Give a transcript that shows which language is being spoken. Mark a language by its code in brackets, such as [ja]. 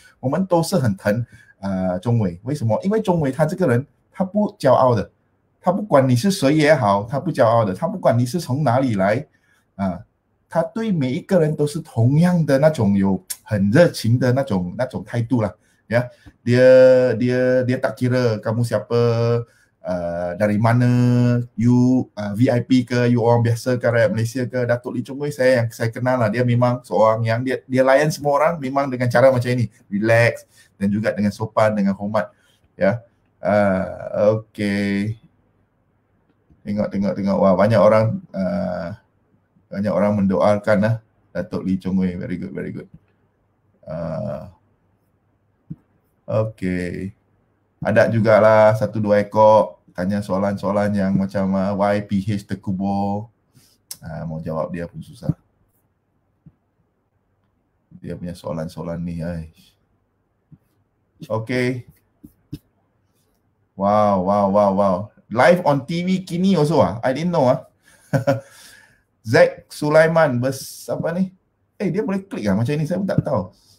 [zh] 我们都是很疼Chong Wei. 为什么？因为Chong Wei他这个人，他不骄傲的，他不管你是谁也好，他不骄傲的，他不管你是从哪里来他对每一个人都是同样的那种有很热情的那种态度啦。 [ms] Ya, dia tak kira kamu siapa, dari mana, you you VIP ke, you orang biasa ke, rakyat Malaysia ke, Datuk Lee Chong Wei saya kenal lah. Dia memang seorang yang dia layan semua orang memang dengan cara macam ini, relax dan juga dengan sopan, dengan hormat. Ya, okay. Tengok. Wah, banyak orang mendoakan lah Datuk Lee Chong Wei. [en] Very good. [ms] Okay. Ada jugalah 1-2 ekor tanya soalan-soalan yang macam why PH terkubur. Mau jawab dia pun susah. Dia punya soalan-soalan ni. Okay. Wow. [en] Live on TV kini also I didn't know Zack Sulaiman [ms] apa ni? Dia boleh klik macam ni, saya pun tak tahu.